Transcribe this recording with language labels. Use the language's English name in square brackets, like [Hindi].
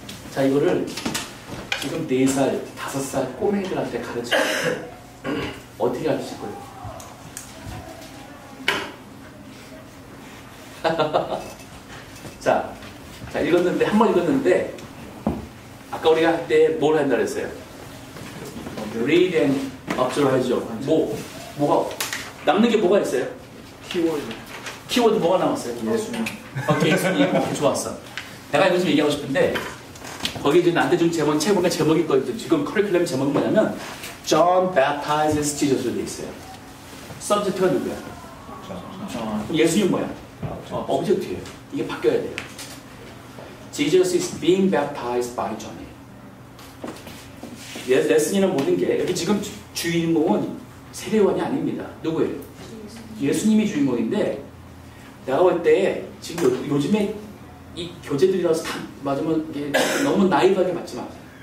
[Korean] 자, 이거를 지금 4살, 5살 꼬맹이들한테 가르치면 어떻게 가르칠 거예요? 자, 읽었는데, 한 번 읽었는데, 아까 우리가 할 때 뭘 한다 그랬어요? [English] Read and observe [Korean] 하죠. 뭐가, 남는 게 뭐가 있어요? 키워드 뭐가 남았어요? 예수님. 오케이, 예수님. 좋았어. 내가 이거 좀 얘기하고 싶은데, 거기 이제 나한테 좀 제목이 있거든요. 지금 커리큘럼 제목은 뭐냐면, [English] John baptizes Jesus [Korean] 로 돼 있어요. 서브젝트가 누구야? 그럼 예수님 뭐야? 오브젝트예요. 이게 바뀌어야 돼요. [English] Jesus is being baptized by John. [Korean] 레슨이는 모든 게 여기 지금 주인공은 세례요한이 아닙니다. 누구예요? 예수님이 주인공인데 내가 볼 때 지금 요즘에 이 교재들이라서 다 맞으면 이게 너무 나이브하게 맞지 마세요.